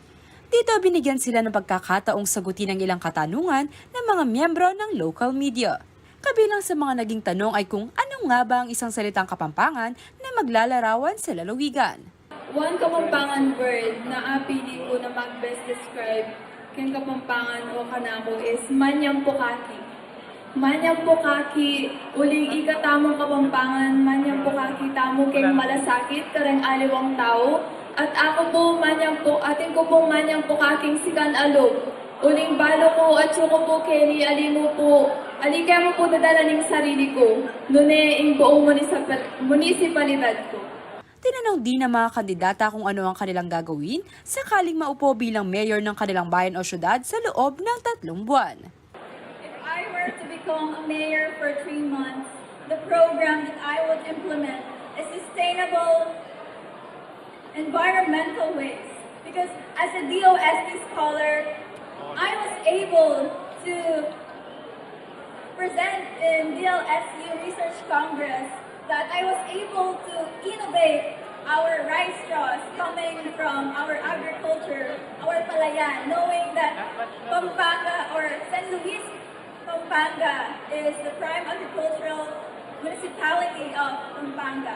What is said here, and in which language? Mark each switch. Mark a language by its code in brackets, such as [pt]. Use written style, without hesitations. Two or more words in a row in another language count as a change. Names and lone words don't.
[tl] Dito binigyan sila ng pagkakataong sagutin ang ilang katanungan ng mga miyembro ng local media. Kabilang sa mga naging tanong ay kung ano nga ba ang isang salitang Kapampangan na maglalarawan sa lalawigan. [en] One Kapampangan word [pam] na apili ko na mag-best describe kang Kapampangan o kanako is Manyang Pukaki. Manyang Pukaki, uling ikatamong Kapampangan, Manyang Pukaki, tamo keng malasakit, karang aliwang tao. At ako po, ating ko pong Manyang Pukaking sikan alog. Uling balo ko at suko po, Kenny, ali kaya mo po dadalaning sarili ko. Nune, ing buong munisipalidad ko. [tl] Tinanong din ng mga kandidata kung ano ang kanilang gagawin sakaling maupo bilang mayor ng kanilang bayan o syudad sa loob ng 3 buwan. [en] If I were to become a mayor for 3 months, the program that I would implement is sustainable environmental waste. Because as a DOST scholar, I was able to present in DLSU Research Congress that I was able to innovate our rice straws coming from our agriculture, our palayan, knowing that Pampanga or San Luis, Pampanga is the prime agricultural municipality of Pampanga.